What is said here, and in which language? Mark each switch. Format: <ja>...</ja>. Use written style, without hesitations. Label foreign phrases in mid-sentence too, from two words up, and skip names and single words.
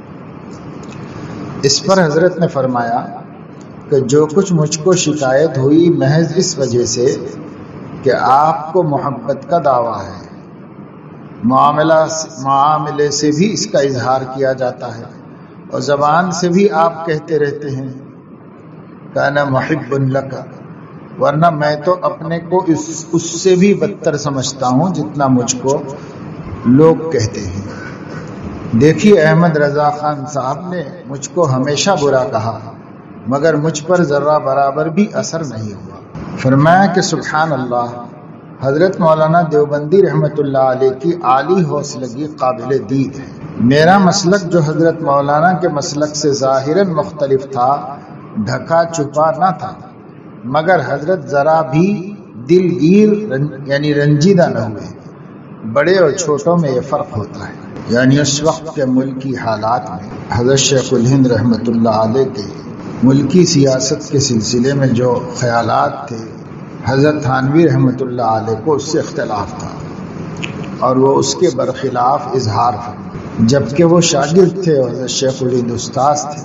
<ur>اس پر حضرت نے فرمایا کہ جو کچھ مجھ کو شکایت ہوئی محض اس وجہ سے کہ آپ کو محبت کا دعویٰ ہے، معاملے سے بھی اس کا اظہار کیا جاتا ہے، اور زبان سے بھی آپ کہتے رہتے ہیں</ur> <ar>کانا محب لک،</ar> <ur>ورنہ میں تو اپنے کو اس سے بھی بدتر سمجھتا ہوں جتنا مجھ کو لوگ کہتے ہیں۔ دیکھیے احمد رضا خان صاحب نے مجھ کو ہمیشہ برا کہا، مگر مجھ پر ذرہ برابر بھی اثر نہیں ہوا۔ فرمایا کہ سبحان اللہ، حضرت مولانا دیوبندی</ur> <ar>رحمۃ اللہ علیہ</ar> <ur>کی عالی حوصلگی قابل دید ہے۔ میرا مسلک جو حضرت مولانا کے مسلک سے ظاہراً مختلف تھا، ڈھکا چھپا نہ تھا، مگر حضرت ذرا بھی دلگیر یعنی رنجیدہ نہ ہوئے۔ بڑے اور چھوٹوں میں یہ فرق ہوتا ہے، یعنی اس وقت کے ملکی حالات میں حضرت شیخ الہند</ur> <ar>رحمۃ اللہ علیہ</ar> <ur>کے ملکی سیاست کے سلسلے میں جو خیالات تھے، حضرت تھانوی</ur> <ar>رحمۃ اللہ علیہ</ar> <ur>کو اس سے اختلاف تھا، اور وہ اس کے برخلاف اظہار فرمائے، جبکہ وہ شاگرد تھے اور حضرت شیخ الہند استاذ تھے۔</ur>